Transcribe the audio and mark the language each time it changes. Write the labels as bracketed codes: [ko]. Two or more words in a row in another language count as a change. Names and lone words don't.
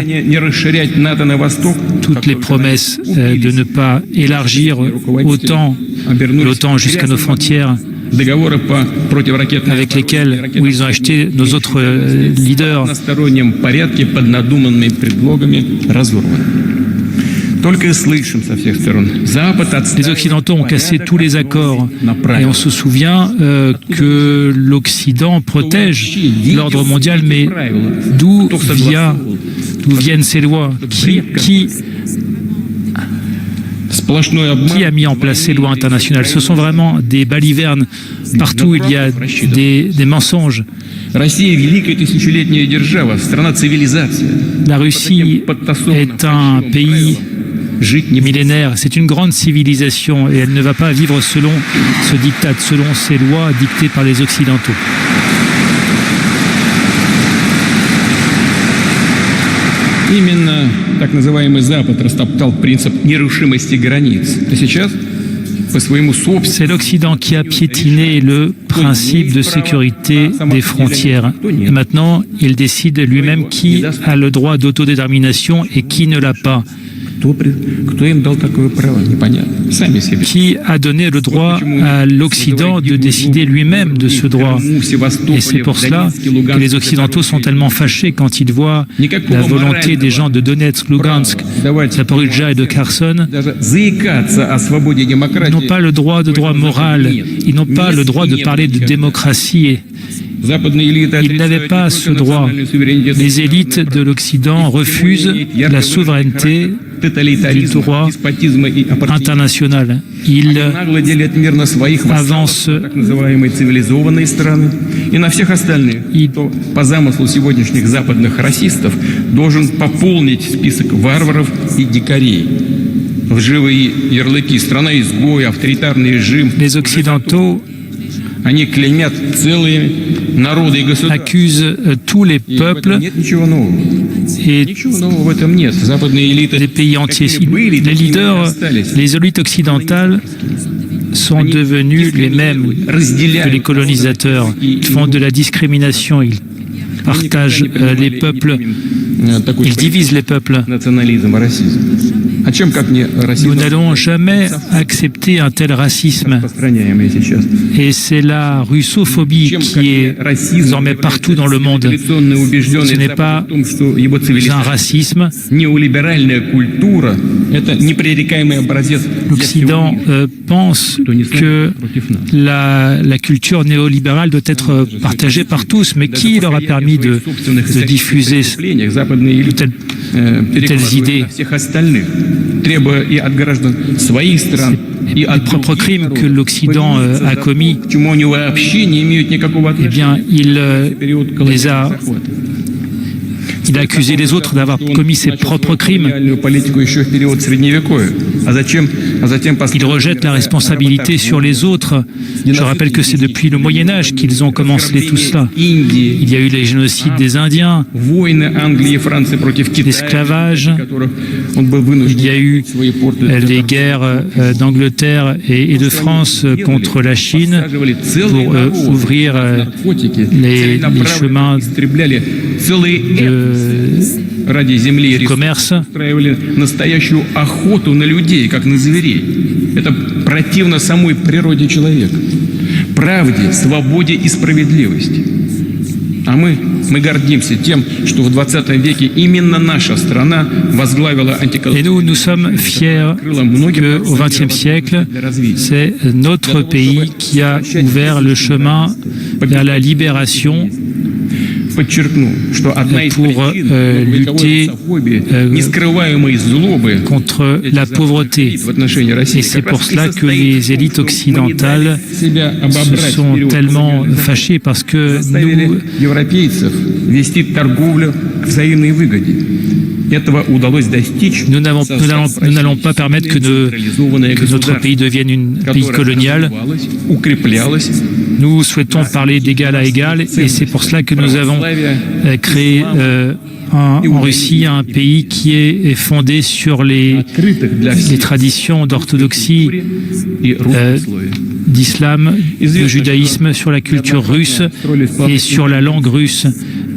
[fr] Toutes les promesses de ne pas élargir autant l'OTAN jusqu'à nos frontières, avec lesquels ils ont acheté nos autres leaders. [ru] Только и слышим со всех сторон. Запад [fr] Les [ru] отстаивает [fr] Occidentaux ont cassé [ru] порядок, [fr] tous les accords [ru] на [fr] et on [ru] правила. [fr] se souvient que l'Occident protège l'ordre mondial, mais d'où viennent ces lois? [ru] Сплошной обман. [fr] Qui a mis en place ces lois internationales? Ce sont vraiment des balivernes. Partout, il y a des mensonges. [ru] Россия великая тысячелетняя держава, страна цивилизации. [fr] La Russie est un pays [ru] Жить не [fr] millénaire. C'est une grande civilisation et elle ne va pas vivre selon ce diktat, selon ces lois dictées par les Occidentaux. [ru] Именно так называемый Запад растоптал принцип нерушимости границ. А сейчас по своему собственному [fr] C'est l'Occident qui a piétiné le principe de sécurité des frontières. Et maintenant, il décide lui-même qui a le droit d'autodétermination et qui ne l'a pas. [ru] кто им дал такое право, непонятно. Сами себе. [fr] Qui a donné le droit à l'Occident de décider lui-même de ce droit. Et c'est pour cela que les Occidentaux sont tellement fâchés quand ils voient la volonté des gens de Donetsk, Lugansk, Zaporizhzhia et de Kherson. [ru] Даже заикаться о свободе и [fr] Ils [ru] демократии. [fr] n'ont pas le droit de droit moral, ils n'ont pas le droit de parler de démocratie. [ru] Западные элиты [fr] Ils n'avaient pas ce droit. Les élites de l'Occident refusent la souveraineté du droit international. Ils [ru] нагло делят мир на своих [fr] avancent, [ru] вассалов, так называемые цивилизованные страны, и на всех остальных, кто по замыслу сегодняшних западных расистов должен пополнить список варваров и дикарей. Лживые ярлыки, страна-изгой, авторитарный режим. [fr] les Occidentaux [ru] Они клеймят целые народы и государства. [fr] accusent tous les [ru] И в этом [fr] peuples [ru] нет ничего нового. [fr] et [ru] Ничего нового в этом нет. Западные элиты, [fr] les pays entiers. [ru] какими были, [fr] Les [ru] такими и [fr] leaders, [ru] остались. [fr] les élites occidentales sont devenus les mêmes que les colonisateurs. Ils font de la discrimination, ils partagent les peuples, ils divisent les peuples. [ru] Национализм и расизм. О чем, как не расизм, [fr] Nous n'allons jamais accepter un tel racisme. [ru] распространяемый сейчас. [fr] Et c'est la russophobie qui est désormais partout dans le monde. Ce n'est pas un racisme. [ru] Неолиберальная культура – это непререкаемый образец для [fr] L'Occident pense que la culture néolibérale doit être partagée par tous, mais qui leur a permis de diffuser de telles idées? [ru] всех остальных, требуя и от граждан своих стран, и [fr] Les [ru] от [fr] propres crimes que l'Occident a commis, [ru] к чему они вообще не имеют никакого [fr] eh bien, [ru] отношения. [fr] il a accusé les autres d'avoir commis ses propres crimes. [ru] Политику еще в период Средневековья. А затем [fr] Il rejette la responsabilité sur les autres. Je rappelle que c'est depuis le Moyen-Âge qu'ils ont commencé tout cela. Il y a eu les génocides des Indiens, [ru] войны Англии и Франции против Китая, [fr] l'esclavage, [ru] которых он был [fr] il [ru] вынужден [fr] y a eu [ru] свои порты [fr] les guerres d'Angleterre et de France contre la Chine pour ouvrir les chemins [ru] ради земли и [fr] du commerce. [ru] устраивали настоящую охоту на людей, как на зверей. Это противно самой природе человека. Правде, свободе и справедливости. А мы гордимся тем, что в 20 веке именно наша страна возглавила [fr] Et nous sommes fiers qu'au XXe siècle, c'est notre pays qui a ouvert le chemin vers la libération [ru] Подчеркну, что одна из [fr] pour lutter [ru] нескрываемой злобы [fr] contre la pauvreté. [ru] в отношении России [fr] Et c'est [ru] как [fr] pour [ru] раз и [fr] cela que [ru] состоит [fr] les élites occidentales [ru] себя [fr] se [ru] обобрать [fr] sont [ru] вперед [fr] tellement [ru] колониальных [fr] fâchées parce que [ru] заставили [fr] nous [ru] европейцев вести торговлю к взаимной выгоде. Этого удалось достичь. [fr] n'allons pas permettre que notre pays devienne un pays colonial. [ru] Укреплялось. [fr] Nous souhaitons parler d'égal à égal et c'est pour cela que nous avons créé en Russie un pays qui est fondé sur les traditions d'orthodoxie, d'islam, de judaïsme, sur la culture russe et sur la langue russe.